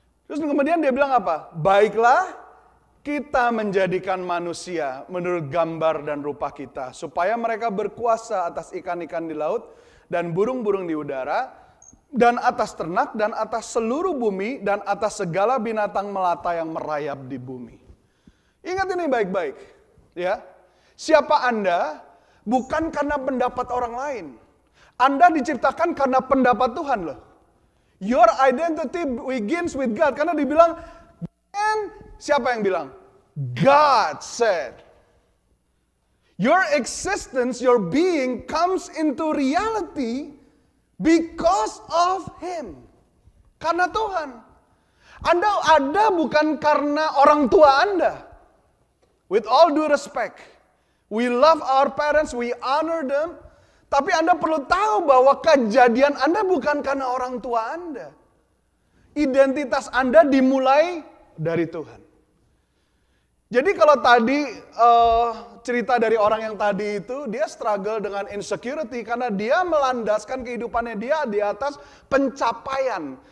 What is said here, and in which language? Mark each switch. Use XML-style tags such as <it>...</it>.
<id>Terus kemudian dia bilang apa? Baiklah kita menjadikan manusia menurut gambar dan rupa kita, supaya mereka berkuasa atas ikan-ikan di laut dan burung-burung di udara, dan atas ternak, dan atas seluruh bumi, dan atas segala binatang melata yang merayap di bumi. Ingat ini baik-baik. Ya. Siapa Anda? Bukan karena pendapat orang lain. Anda diciptakan karena pendapat Tuhan loh.</id> <en>Your identity begins with God.</en> <id>Karena dibilang,</id> <en>and</en> <id>siapa yang bilang?</id> <en>God said. Your existence, your being comes into reality because of Him.</en> <id>Karena Tuhan. Anda ada bukan karena orang tua Anda.</id> <en>With all due respect. We love our parents, we honor them.</en> <id>Tapi Anda perlu tahu bahwa kejadian Anda bukan karena orang tua Anda. Identitas Anda dimulai dari Tuhan. Jadi kalau tadi cerita dari orang yang tadi itu, dia struggle dengan insecurity karena dia melandaskan kehidupannya dia di atas pencapaian.</id>